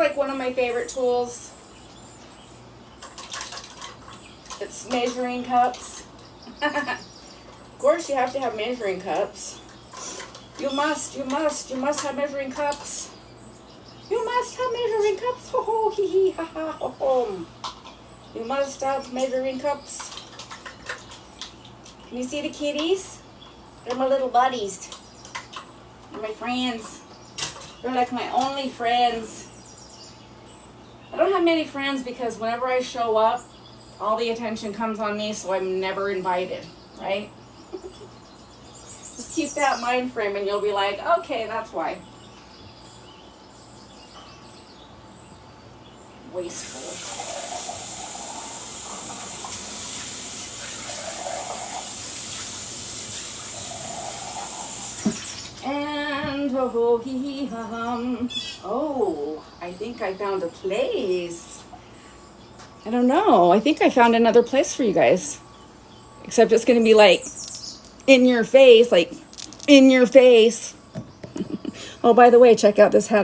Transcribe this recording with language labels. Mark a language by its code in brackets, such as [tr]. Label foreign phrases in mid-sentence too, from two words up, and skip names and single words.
[en] of my favorite tools. It's measuring cups. Of course, you have to have measuring cups. You must have measuring cups. You must have measuring cups. Ho ho hee hee ha ha ho ho. You must have measuring cups. Can you see the kitties? They're my little buddies. They're my friends. They're like my only friends. I don't have many friends because whenever I show up, all the attention comes on me, so I'm never invited, right? Just keep that mind frame and you'll be like, okay, that's why. Wasteful. And oh, hee hee hum. Oh, I think I found a place. I don't know. I think I found another place for you guys. Except it's going to be like in your face, like in your face. Oh, by the way, check out this hat.